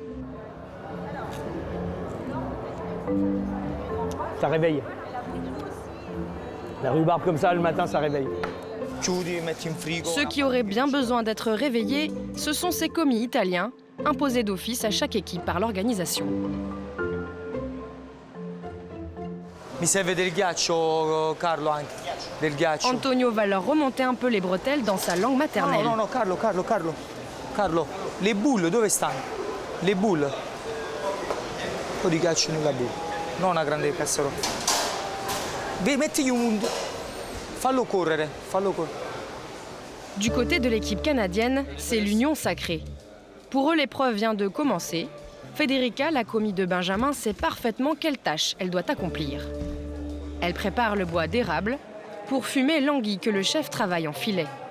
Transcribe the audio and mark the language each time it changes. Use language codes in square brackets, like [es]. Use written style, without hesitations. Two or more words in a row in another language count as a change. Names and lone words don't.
[fr] Ça réveille. La rhubarbe comme ça, le matin, ça réveille. Ceux qui auraient bien besoin d'être réveillés, ce sont ces commis italiens, imposés d'office à chaque équipe par l'organisation. [it] Mi serve del ghiaccio, Carlo, anche. Del ghiaccio. [fr] Antonio va leur remonter un peu les bretelles dans sa langue maternelle. [it] No, Carlo. Carlo, le boule, dove stanno? Le boule. Un po' di ghiaccio nella boule. Non una grande casserola. Mettigli un... Fallo correre. [fr] Du côté de l'équipe canadienne, c'est l'union sacrée. Pour eux, l'épreuve vient de commencer. Federica, la commis de Benjamin, sait parfaitement quelle tâche elle doit accomplir. Elle prépare le bois d'érable pour fumer l'anguille que le chef travaille en filet.